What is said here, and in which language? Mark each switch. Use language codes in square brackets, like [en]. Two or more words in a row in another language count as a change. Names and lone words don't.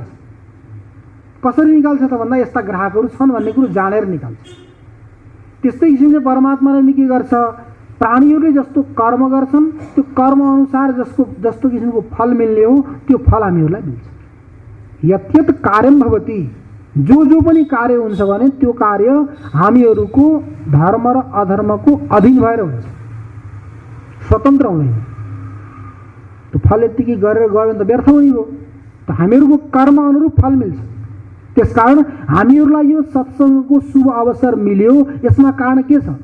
[ne] कसरी निकाल्छ त भन्दा यस्ता ग्राहकहरू छन् भन्ने कुरो जानेर निकाल्छ। त्यस्तै किसिमले परमात्माले नि के गर्छ, प्राणीहरूले जस्तो कर्म गर्छन् त्यो कर्म अनुसार जस्तो किसिमको फल मिल्ने हो त्यो फल हामीहरूलाई मिल्छ। [sa] यत यत कार्यम भवति, [ne] जो पनि कार्य हुन्छ भने त्यो कार्य हामीहरूको धर्म र अधर्मको अधीन भएर हुन्छ, स्वतन्त्र हुँदैन। त्यो फल यतिकै गरेर गयो भने त व्यर्थ हुने हो। त हामीहरूको कर्म अनुरूप फल मिल्छ। त्यसकारण हामीहरूलाई यो सत्सङ्गको शुभ अवसर मिल्यो, यसमा कारण के छ?